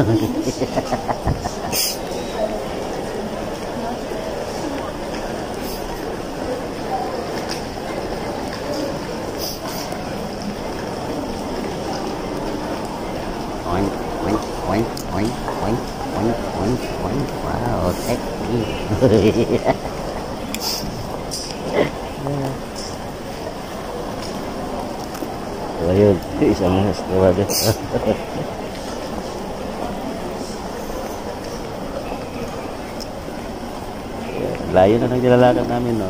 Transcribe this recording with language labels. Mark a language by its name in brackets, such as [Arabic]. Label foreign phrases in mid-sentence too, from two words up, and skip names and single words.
[English] Oink, oink, oink, oink, oink, oink, oink, oink. Wow, sexy. [Filipino] So ayun, isang stewardess. Layo na ng nilalakad namin, no?